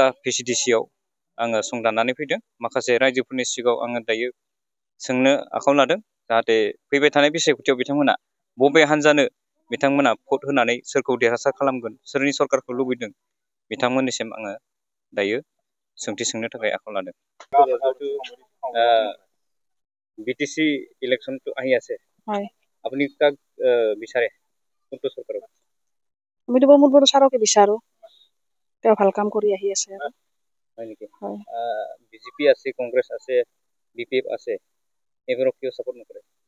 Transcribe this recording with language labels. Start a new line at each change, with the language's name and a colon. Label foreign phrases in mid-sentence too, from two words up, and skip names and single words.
Bodo: VCDC-आव आङो संदाननानै फैदों माखासे रायजोफोरनि सिगाङाव आङो दायो सोंनो आखायाव लादों जाहाथे फैबाय थानाय बिसायख'थियाव बिथांमोना बबे हान्जानो बिथांमोना भट होनानै सोरखौ देरहासार खालामगोन सोरनि सरकारखौ लुबैदों बिथांमोननिसिम आङो दायो सोंथि सोंनो थाखाय आखायाव लादों BTC
Assamese: ইলেকশন তো আহি আছে হয় আপুনি কাক বিচাৰে কোনটো চৰকাৰক আমিতো প্ৰমোদ বড়ো ছাৰকে বিচাৰোঁ তেওঁ ভাল কাম কৰি আহি আছে আৰু হয় নেকি হয় BJP আছে কংগ্ৰেছ আছে BPF আছে এইবোৰক কিয় ছাপোৰ্ট নকৰে